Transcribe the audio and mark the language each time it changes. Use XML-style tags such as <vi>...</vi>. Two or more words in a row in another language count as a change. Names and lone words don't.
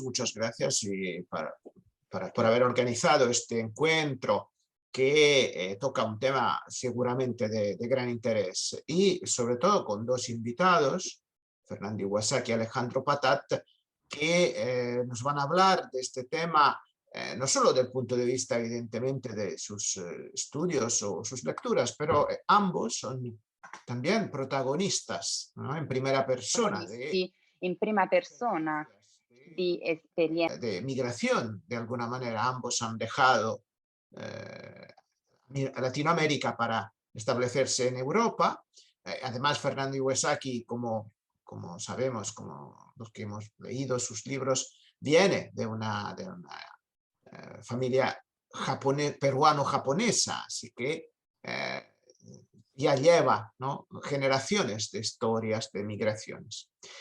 <es>Muchas gracias por haber organizado este encuentro que toca un tema seguramente de gran interés y sobre todo con dos invitados, Fernando Iwasaki y Alejandro Patat, que nos van a hablar de este tema no solo del punto de vista evidentemente de sus estudios o sus lecturas, pero ambos son también protagonistas, ¿no? En primera persona</es> <it>in prima persona di esperienza</it> <es>de migración. De alguna manera ambos han dejado Latinoamérica para establecerse en Europa. Además, Fernando Iwasaki, como sabemos, como los que hemos leído sus libros, viene de una familia peruano-japonesa, así que ya lleva, ¿no?, generaciones de historias de migraciones.</es>